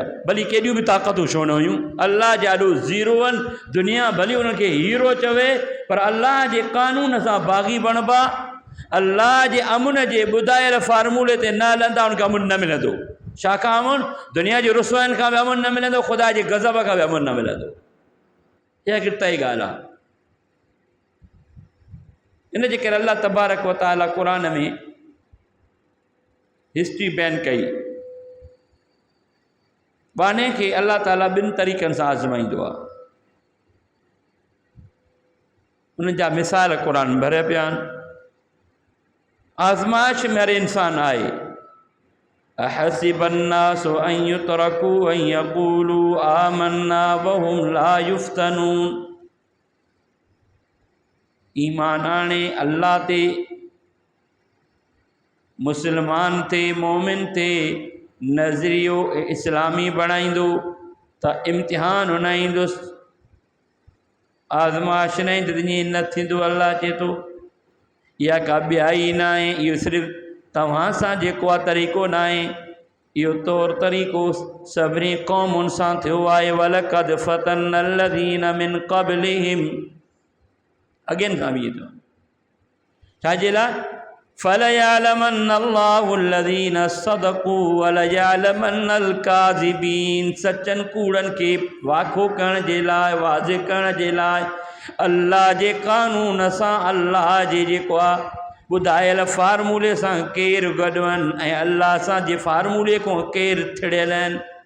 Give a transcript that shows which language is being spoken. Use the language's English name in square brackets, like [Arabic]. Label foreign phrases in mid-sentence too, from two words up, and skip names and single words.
[Sindhi] भली केॾियूं बि ताक़तूं छो न हुयूं, अल्लाह जा ॾाढो ज़ीरो आहिनि, दुनिया भली उनखे हीरो चवे, पर अल्लाह जे कानून सां बाग़ी बणिबा, अल्लाह जे अमुन जे ॿुधायल फार्मूले ते न हलंदा, उनखे अमुन न मिलंदो। छाकाणि अमुन? दुनिया जे रुसवाइनि खां बि अमुन न मिलंदो, ख़ुदा जे गज़ब खां बि अमुन न मिलंदो। इहा हिकिड़ी तय ॻाल्हि आहे। इन जे करे [Arabic] الله تبارك وتعالى [Sindhi] क़ुरान में हिस्ट्री बैन कई, बाने खे अल्लाह ताला ॿिनि तरीक़नि सां आज़माईंदो आहे। उन जा मिसाल क़ुरान भरिया पिया आहिनि। आज़माइश में हर इंसान आहे। [Arabic] أحسب الناس أن يتركوا أن يقولوا آمنا وهم لا يفتنون. [Sindhi] ईमान आणे अल्लाह ते मुसलमान थे मोमिन थे नज़रियो इस्लामी बणाईंदो त इम्तिहान हुन ईंदुसि आज़माइश न ईंदी ईअं न थींदो। अल्लाह चए थो इहा का ॿियाई न आहे, इहो सिर्फ़ु तव्हां सां जेको आहे तरीक़ो न आहे, इहो तौरु तरीक़ो सभिनी क़ौमुनि सां थियो आहे। [Arabic] ولقد فتنا الذين من قبلهم, [Sindhi] अॻियनि खां बि थो छाजे लाइ [Arabic] فليعلمن الله الذين صدقوا وليعلمن الكاذبين, [Sindhi] सचनि कूड़नि खे वाखो करण जे लाइ वाज़िह करण जे लाइ अल्लाह जे कानून सां अल्लाह जे जेको आहे ॿुधायल फार्मूले सां केरु गॾु आहिनि ऐं अल्लाह सां जे फार्मूले खां केरु थिड़ियल आहिनि।